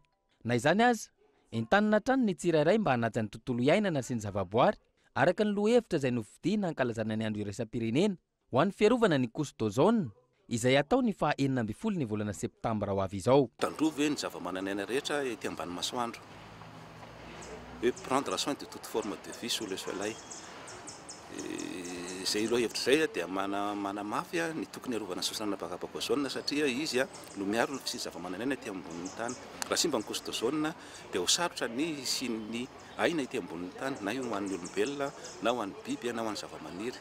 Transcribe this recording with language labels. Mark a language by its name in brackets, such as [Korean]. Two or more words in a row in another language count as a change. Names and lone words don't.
[Malagasy] Na izany aza, entanina trano ny tsirairay mba hanaja ny tontolo iainana sy ny zavaboary araka ny lohevitra izay novidiana hankalazana ny andro iraisam-pirenena ho an'ny fiarovana ny [French] couche d'ozone [Malagasy] izay atao ny faha 12 ny volana Septembre ho avy izao. Tandrova ny zava-manan'aina rehetra ety ambany masoandro. [French] Et prendre soin de toute forme de vie sous le soleil. [Malagasy] Zay aloha hevitra zay dia manamafy ny tokony arovana sosona vakapakoazone satria izy no miaro ny fisiany zava-manan'aina ety ambonin'ny tany. Raha simba ny [French] couche d'ozone [Malagasy] dia ho sarotra ny sy aina ety ambonin'ny tany, na io ho an'ny olombelona, na ho an'ny biby, na ho an'ny zava-maniry.